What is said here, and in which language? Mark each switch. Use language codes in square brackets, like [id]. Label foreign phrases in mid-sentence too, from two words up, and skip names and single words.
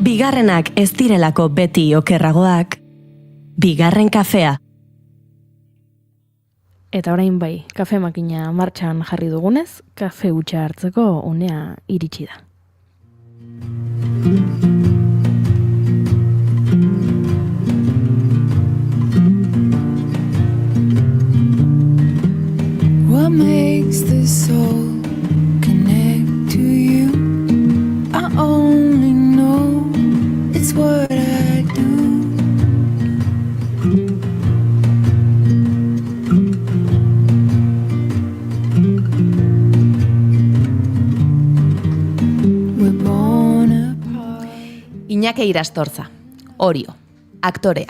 [eu] Bigarrenak ez direlako beti okerragoak. Bigarren kafea. Eta orain bai, kafe makina martxan jarri dugunez, kafe hutsa hartzeko unea iritsi da. [en] What makes the soul connect to you? I only know it's what I do. [eu] Iñaki Irastorza, Orio, aktorea.